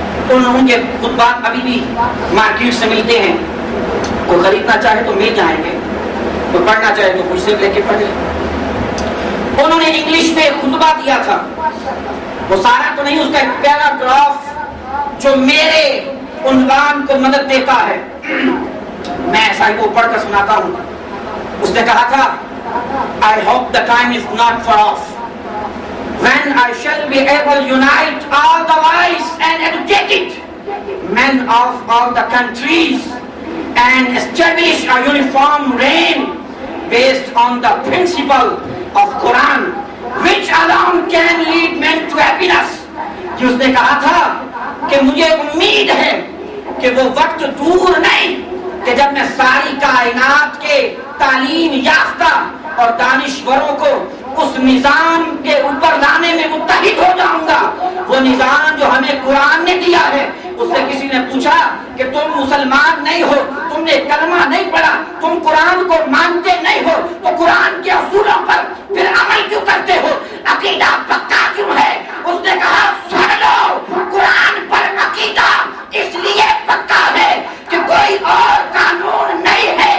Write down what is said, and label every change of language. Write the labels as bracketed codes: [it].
[ur] ان کے خطبات ابھی بھی مارکیٹ سے ملتے ہیں, کوئی خریدنا چاہے تو مل جائیں گے, کوئی پڑھنا چاہے تو مجھ سے لے کے پڑھے. انہوں نے انگلش میں خطبہ دیا تھا, وہ سارا تو نہیں, اس کا ایک پیراگراف جو میرے عنوان کو مدد دیتا ہے میں ایسا کو پڑھ کر سناتا ہوں. [en] اس نے کہا تھا I hope the time is not far off when I shall be able to unite all the wise and educated men of all the countries and establish a uniform reign based on the principle of Quran which alone can lead men to happiness. [ur] کہ اس نے کہا تھا کہ مجھے امید ہے کہ وہ وقت دور نہیں کہ جب میں ساری کائنات کے تعلیم یافتہ اور دانشوروں کو اس نظام کے اوپر لانے میں متحد ہو جاؤں گا. وہ نظام جو ہمیں قرآن نے دیا ہے. اس سے کسی نے پوچھا کہ تم مسلمان نہیں ہو, تم نے کلمہ نہیں پڑھا, تم قرآن کو مانتے نہیں ہو, تو قرآن کے اصولوں پر پھر عمل کیوں کرتے ہو, عقیدہ پکا کیوں ہے؟ اس نے کہا سن لو, قرآن پر عقیدہ اس لیے پکا ہے کہ کوئی اور قانون نہیں